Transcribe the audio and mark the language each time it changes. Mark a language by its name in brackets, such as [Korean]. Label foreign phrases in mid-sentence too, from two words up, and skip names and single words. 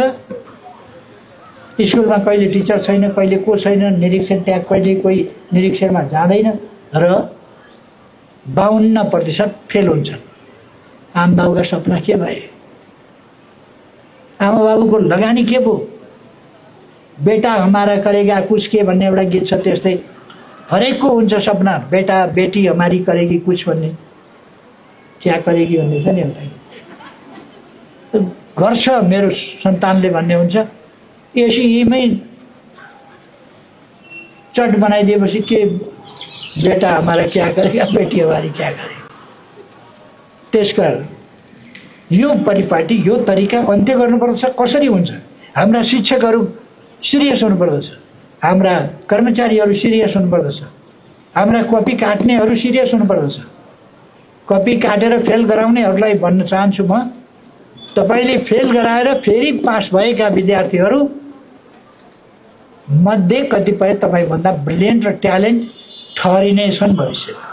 [Nepali] स्कुलमा कहिले टिचर छैन, कहिले को छैन, निरीक्षण त्यहाँ कहिले कोही निरीक्षणमा जाँदैन र 52% फेल हुन्छन्। आम बाबुका सपना के भए? आमा बाबुको लगानी के भयो? [Hindi] बेटा हमारा करेगा कुछ [Nepali] के भन्ने एउटा गीत छ, त्यस्तै हरेकको हुन्छ सपना, [Hindi] बेटा बेटी हमारी करेगी कुछ [Nepali] भन्ने, [Hindi] क्या करेगी [Nepali] भन्ने छ नि एउटा गर्छ मेरो सन्तानले भन्ने हुन्छ। एसईमै चट बनाइदिएपछि के [Hindi] बेटा हमारा क्या करेगा, बेटी हमारी क्या करेगी। [Nepali] त्यसकारण यो परिपाटी, यो तरिका अन्त्य गर्नुपर्छ। कसरी हुन्छ? हाम्रा शिक्षकहरू सिरियस हुनुपर्दछ, हाम्रा कर्मचारीहरू सिरियस हुनुपर्दछ, हाम्रा कपी काट्नेहरू सिरियस हुनुपर्दछ। कपी काटेर फेल गराउनेहरूलाई भन्न चाहन्छु म, तपाईले फेल गराएर फेरि पास भएका विद्यार्थीहरू मध्ये कतिपय तपाईभन्दा ब्रिलियन्ट र ट्यालेन्ट ठहरिने छन् भविष्य।